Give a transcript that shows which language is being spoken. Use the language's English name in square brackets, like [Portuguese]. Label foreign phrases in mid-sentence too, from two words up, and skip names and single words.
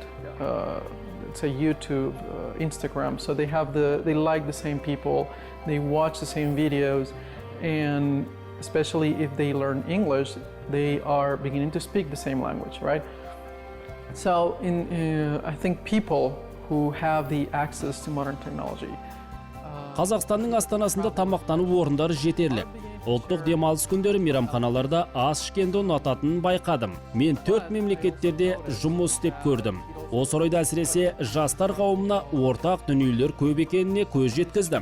[English] Let's say YouTube, Instagram, so they like the same people, they watch the same videos, and especially if they learn English, they are beginning to speak the same language, right? So I think people who have the access to modern technology. [Kazakh] Қазақстанның астанасында тамақтану орындары жетерлік. Ұлттық демалыс күндері мейрамханаларда ас ішкенді ұнататынын байқадым. Мен 4 мемлекеттерде жұмыс істеп көрдім. Осы орайда әсіресе жастар қауымына ортақ дүниелер көп екеніне көз жеткіздім.